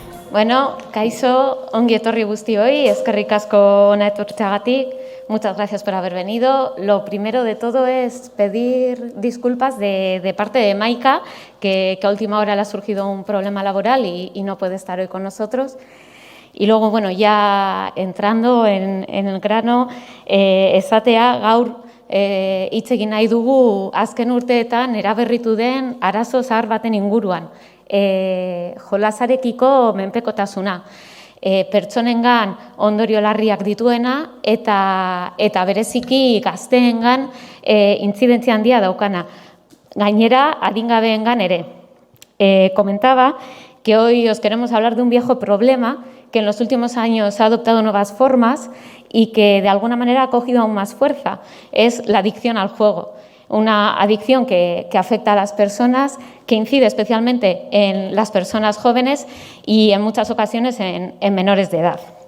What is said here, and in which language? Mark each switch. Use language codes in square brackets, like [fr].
[eu] Bueno, kaixo, ongi etorri guztioi, eskerrik asko hona etortzeagatik. [es] Muchas gracias por haber venido. Lo primero de todo es pedir disculpas de parte de Maika, que a última hora le ha surgido un problema laboral y no puede estar hoy con nosotros. Y luego, bueno, ya entrando en el grano, [eu] esatea gaur hitz egin nahi dugu azken urteetan eraberritu den arazo zahar baten inguruan. Jolasarekiko menpekotasuna, pertsonengan ondorio larriak dituena eta bereziki gazteengan intzidentzia handia daukana. Gainera, adingabeengan ere. [es] Comentaba que hoy os queremos hablar de un viejo problema que en los últimos años ha adoptado nuevas formas y que de alguna manera ha cogido aún más fuerza. Es la adicción al juego. Una adicción que afecta a las personas, que incide especialmente en las personas jóvenes y en muchas ocasiones en menores de edad.